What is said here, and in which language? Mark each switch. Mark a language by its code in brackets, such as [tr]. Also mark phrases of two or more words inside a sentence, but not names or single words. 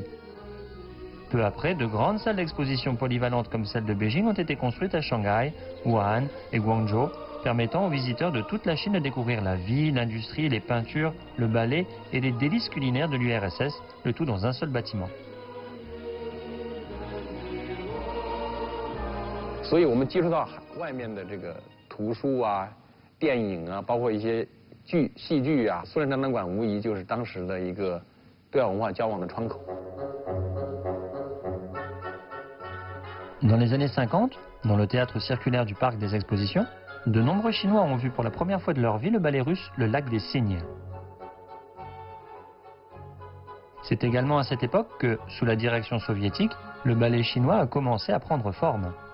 [fr] Peu après, de grandes salles d'exposition polyvalentes comme celle de Beijing ont été construites à Shanghai, Wuhan et Guangzhou, permettant aux visiteurs de toute la Chine de découvrir la vie, l'industrie, les peintures, le ballet et les délices culinaires de l'URSS, le tout dans un seul bâtiment. [zh] 所以我们接触到外面的这个图书啊、电影啊，包括一些戏剧啊，苏联展览馆无疑就是当时的一个对外文化交往的窗口。 [fr] Dans les années 50, dans le théâtre circulaire du parc des expositions, de nombreux Chinois ont vu pour la première fois de leur vie le ballet russe Le Lac des Cygnes. C'est également à cette époque que, sous la direction soviétique, le ballet chinois a commencé à prendre forme.